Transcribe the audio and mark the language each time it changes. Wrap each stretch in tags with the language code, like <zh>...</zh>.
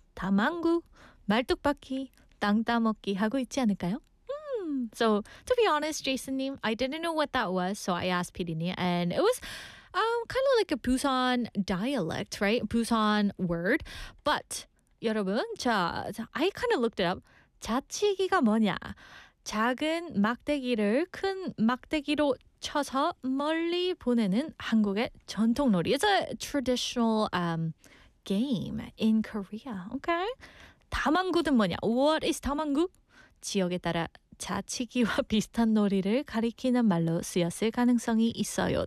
<ko>다망구, 말뚝박기, 땅 따먹기 하고 있지 않을까요?</ko> <en>So, to be honest, Jason Neem, I didn't know what that was. So, I asked PD Neem and it was kind of like a Busan dialect, right? Busan word. But,</en> <ko>여러분, 저,</ko> <en>I kind of looked it up.</en> <ko>자치기가 뭐냐? 작은 막대기를 큰 막대기로 쳐서 멀리 보내는 한국의 전통놀이.</ko> <en>It's a traditional game in Korea, okay?</en> <ko>다망구는 뭐냐?</ko> <en>What is 다망구?</en> <ko>지역에 따라 자치기와 비슷한 놀이를 가리키는 말로 쓰였을 가능성이 있어요.</ko>